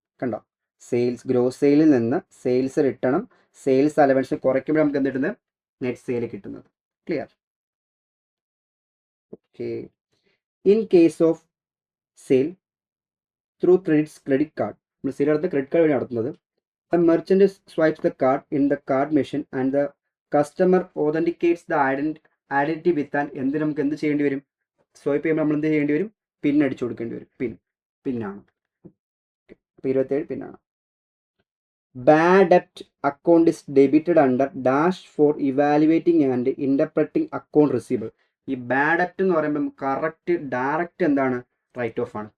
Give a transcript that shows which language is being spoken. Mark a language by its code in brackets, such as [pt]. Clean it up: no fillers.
[ml] കണ്ടോ, ഗ്രോസ് സെയിലിൽ നിന്ന് സെയിൽസ് റിട്ടേണും സെയിൽസ് അലവൻസ് കുറയ്ക്കുമ്പോൾ നമുക്ക് എന്ത് കിട്ടുന്നത്? നെറ്റ് സെയിൽ കിട്ടുന്നത്. Clear? Okay. [en] in case of sale through credit card, [ml] നമ്മൾ സെയിൽ നടത്തുന്ന ക്രെഡിറ്റ് കാർഡ് വഴി നടത്തുന്നത്. [en] The merchant swipes the card in the card machine and the customer authenticates the identity with an [ml] എന്ത് നമുക്ക് എന്ത് ചെയ്യേണ്ടി വരും? സ്വൈപ്പ് ചെയ്യുമ്പോൾ നമ്മൾ എന്ത് ചെയ്യേണ്ടി വരും? പിൻ അടിച്ചു കൊടുക്കേണ്ടി വരും. പിന്നാണ്. അപ്പോൾ 27 പിന്നാണ്. [en] Bad ഡെപ്റ്റ് account is debited under dash for evaluating and interpreting account receivable. [ml] ഈ ബാഡ് ഡെപ്റ്റ് എന്ന് പറയുമ്പോൾ കറക്റ്റ് ഡയറക്റ്റ് എന്താണ്? റൈറ്റ് ഓഫ് ആണ്.